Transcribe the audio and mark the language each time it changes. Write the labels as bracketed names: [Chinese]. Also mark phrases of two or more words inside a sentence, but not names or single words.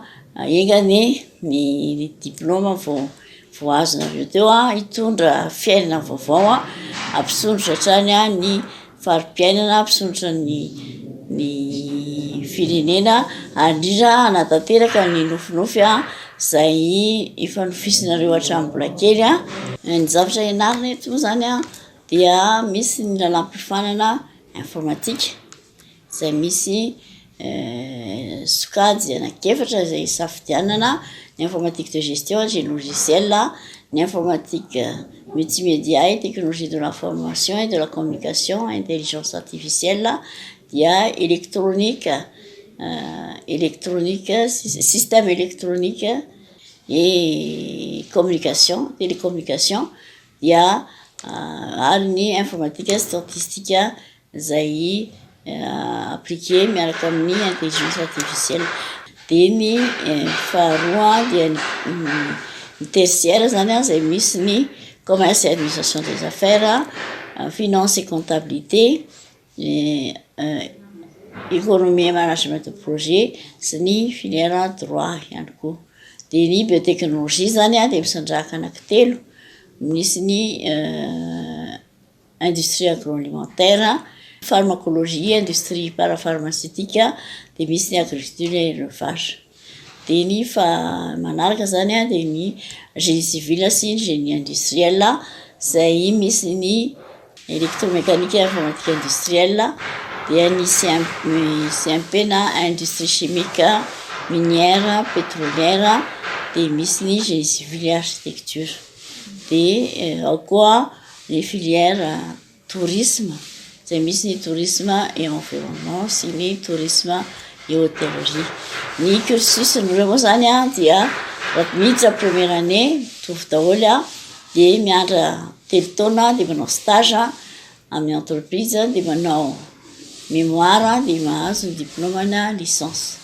[Malagasy] engany ny diplôma vao azonareo teo hitondra fiainana vaovao ampisondrotra hatrany ny fari-piainana ampisondrotra ny firenena andrindra hanatanteraka ny nofinofy izay ifanofisinareo hatramin'ny mbola kely ny zavatra ianarana eto moa zany dia misy ny lalam-piofanana informatika izay misy sokajy anakefatra izay safidianana ny [French] informatique de gestion et logiciel, ny informatique multimédia et technologie de l'information et de la communication, intelligence artificielle, dia électronique, système électronique, et communication, [Malagasy] télécommunication dia ary ny informatika statistika [French] zay appliqué [Malagasy] miaraka amin'ny [French] intelligence artificielle [Malagasy] de ny faharoa dia ny [French] tertiaire [Malagasy] zany zay misy ny [French] commerce et administration des affaires, finance et comptabilité, économie et management de projet [Malagasy] sy ny [French] filière droit [Malagasy] ihany koa. De ny biotechnologie zany de misandraka anankitelo, misy ny [French] industrie agroalimentaire, pharmacologie, industrie parapharmaceutique, [Malagasy] de misy ny [French] agriculture et élevage. [Malagasy] De ny fa manaraka zany de ny [French] génie civil [Malagasy] sy ny [French] génie industriel [Malagasy] zay misy ny [French] électromécanique et informatique industrielle, [Malagasy] de ny CMP na [French] industrie chimique, minière, pétrolière, [Malagasy] de misy ny [French] génie civil et architecture. [Malagasy] De ao koa [French] les filières tourisme, [Malagasy] zay misy ny [French] tourisme et environnement [Malagasy] sy ny [French] tourisme et hôtellerie. [Malagasy] Ny cursus nireo moa zany dia miditra [French] première année [Malagasy] mitovy daholo de miandra telo taona de manao stage amin'ny entreprise de manao mémoire de mahazo diplôme na licence.